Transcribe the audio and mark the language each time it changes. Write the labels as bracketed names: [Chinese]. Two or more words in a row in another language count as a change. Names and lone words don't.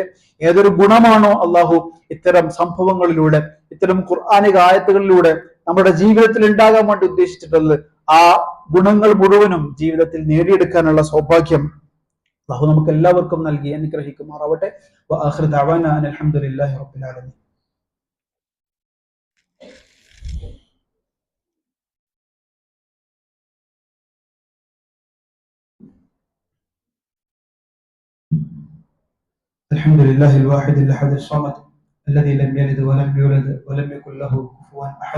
[Malayalam] ഏതൊരു ഗുണമാണോ അള്ളാഹു ഇത്തരം സംഭവങ്ങളിലൂടെ, ഇത്തരം ഖുർആനിക ആയത്തുകളിലൂടെ നമ്മുടെ ജീവിതത്തിൽ ഉണ്ടാകാൻ വേണ്ടി ഉദ്ദേശിച്ചിട്ടുള്ളത്, ആ ഗുണങ്ങൾ മുഴുവനും ജീവിതത്തിൽ നേടിയെടുക്കാനുള്ള സൗഭാഗ്യം അള്ളാഹു നമുക്ക് എല്ലാവർക്കും നൽകി അനുഗ്രഹിക്കുമാറാവട്ടെ. [Arabic] وآخر دعوانا الحمد لله رب العالمين. الحمد لله الواحد الأحد الصمد الذي لم يلد ولم يولد ولم يكن له كفوا أحد.